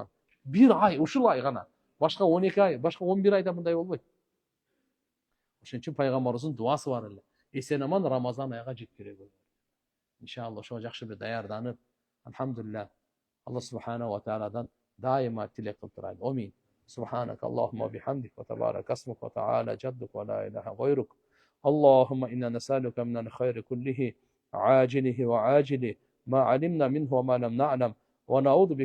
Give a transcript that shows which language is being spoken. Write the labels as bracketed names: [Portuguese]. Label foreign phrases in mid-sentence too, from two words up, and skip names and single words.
[Kyrgyz] Бир ай, ушул ай гана. Башка 12 ай, башка 11 айда мындай болбойт. Ошон үчүн пайгамбарыбыздын дуасы бар эле. Эсен аман Рамазан айга жеткире көргөн. Иншалла ошого жакшы бир даярданып, алхамдулилlah, [Arabic] الله سبحانه وتعالى [Kyrgyz] дайыма тилек кылып турайлы. Амин. [Arabic] سبحانك اللهم وبحمدك وتبارك اسمك وتعالى جدك ولا إله غيرك اللهم إنا نسألك من الخير كله عاجله وعاجله ما علمنا منه وما لم نعلم ونعوذ بك